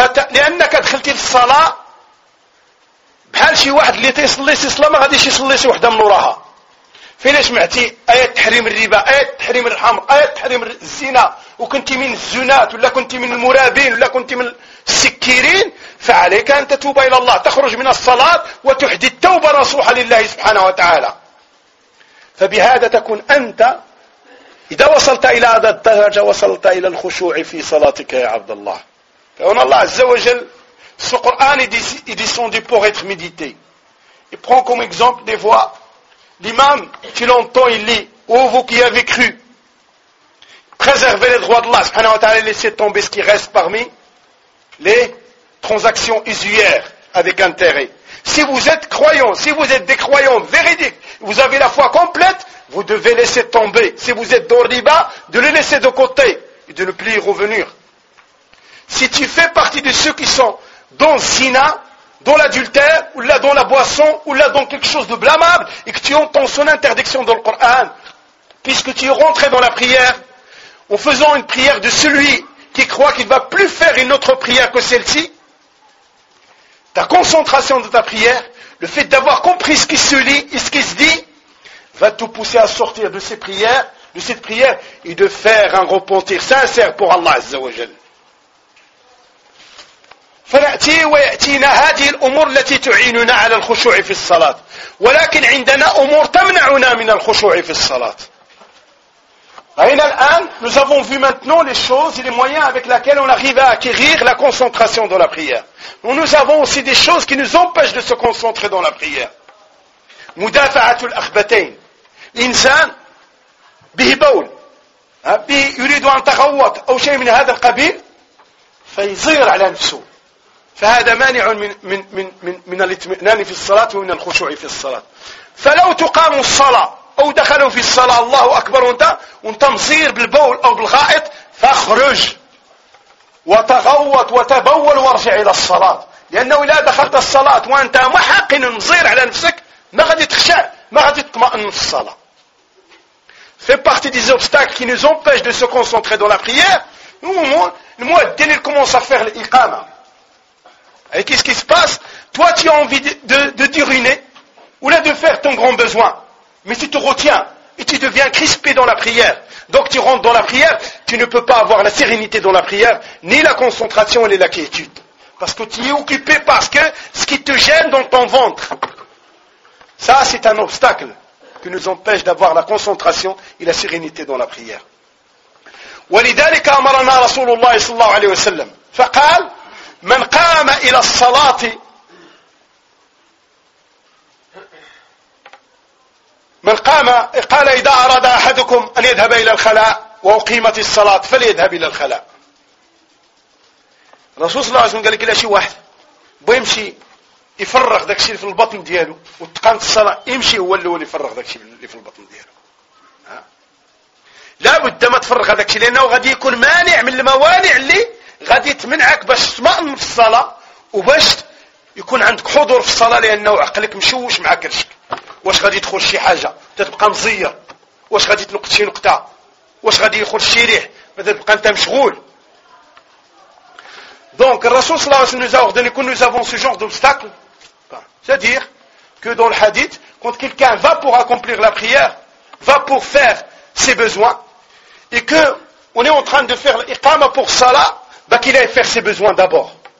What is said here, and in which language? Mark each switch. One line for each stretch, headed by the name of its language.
Arabic: لأنك دخلت في الصلاة بحال شي واحد اللي تيصلي شي صلاة ما غاديش يصلي شي وحده من وراها فين سمعتي آية تحريم الربا آية تحريم الحمر آية تحريم الزنا وكنتي من الزنات ولا كنتي من المرابين ولا كنتي من السكيرين فعليك أن تتوب إلى الله تخرج من الصلاة وتحدث التوبة نصوحة لله سبحانه وتعالى فبهذا تكون أنت إذا وصلت إلى هذا الدرجة وصلت إلى الخشوع في صلاتك يا عبد الله فإن الله عز وجل
French: ce Coran est descendu pour être médité. Il prend comme exemple des voix. L'imam, tu l'entends, il lit. Ô vous qui avez cru, préservez les droits d'Allah, subhanahu wa ta'ala, laissez tomber ce qui reste parmi les transactions usuaires avec intérêt. Si vous êtes croyant, si vous êtes des croyants véridiques, vous avez la foi complète, vous devez laisser tomber. Si vous êtes dans le riba, de le laisser de côté et de ne plus y revenir. Si tu fais partie de ceux qui sont dans Zina, dans l'adultère, ou là dans la boisson, ou là dans quelque chose de blâmable, et que tu entends son interdiction dans le Coran, puisque tu es rentré dans la prière, en faisant une prière de celui qui croit qu'il ne va plus faire une autre prière que celle-ci, ta concentration de ta prière, le fait d'avoir compris ce qui se lit et ce qui se dit, va te pousser à sortir de ces prières, de cette prière, et de faire un repentir sincère pour Allah Azza wa Jalla.
Arabic: فنأتي ويأتينا هذه الأمور التي تعيننا على الخشوع في الصلاة، ولكن عندنا أمور تمنعنا من الخشوع في الصلاة. أين الآن؟
French: Nous avons vu maintenant les choses et les moyens avec lesquels on arrive à acquérir la concentration dans la prière. Nous avons aussi des choses qui nous empêchent de se concentrer dans la prière.
Arabic: مدافعة الأخبتين. الإنسان به بول. به يريد أن تغوط أو شيء من هذا القبيل فيزير على نفسه. فهذا مانع من من من من من الاطمئنان في الصلاة ومن الخشوع في الصلاة. فلو تقام الصلاة أو دخلوا في الصلاة الله أكبر وأنت مصير بالبول أو بالغائط فاخرج وتغوط وتبول وارجع إلى الصلاة. لأنه إذا دخلت الصلاة وأنت محقن مصير على نفسك ما غادي تخشع ما غادي تطمئن في الصلاة.
French: Fait partie des obstacles qui nous empêchent de se concentrer dans la prière. Au moment, le mouaddin il commence à faire l'iqama. Et qu'est-ce qui se passe? Toi, tu as envie de d'uriner ou là de faire ton grand besoin. Mais tu te retiens et tu deviens crispé dans la prière. Donc tu rentres dans la prière, tu ne peux pas avoir la sérénité dans la prière, ni la concentration, ni la quiétude. Parce que tu es occupé parce que ce qui te gêne dans ton ventre, ça c'est un obstacle qui nous empêche d'avoir la concentration et la sérénité dans la prière.
Arabic: ولذلك أمرنا رسول الله صلى الله عليه وسلم فقال من قام إلى الصلاة من قام قال إذا أراد أحدكم أن يذهب إلى الخلاء وأقيمت الصلاة فليذهب إلى الخلاء. الرسول صلى الله عليه وسلم قال لك شي واحد بيمشي يفرغ داك الشيء في البطن ديالو وتقامت الصلاة يمشي هو الأول يفرغ داك الشيء اللي في البطن ديالو. لا بد ما تفرغ داك الشيء لأنه غادي يكون مانع من الموانع اللي غادي تمنعك باش تطمئن في الصلاة وباش يكون عندك حضور في الصلاة لأنه عقلك مشوش مع كرشك. واش غادي تدخل شي حاجة تتبقى مزير؟ واش غادي تنقط شي نقطة؟ واش غادي يخرج شي ريح؟ تتبقى أنت مشغول.
French: Donc, le Rasoul sallallahu alayhi wa sallam nous a ordonné que nous avons ce genre d'obstacle. C'est-à-dire que dans le hadith, quand quelqu'un va pour accomplir la prière, va pour faire ses besoins, et qu'on est en train de faire l'iqama pour salah, bah qu'il aille faire ses besoins d'abord.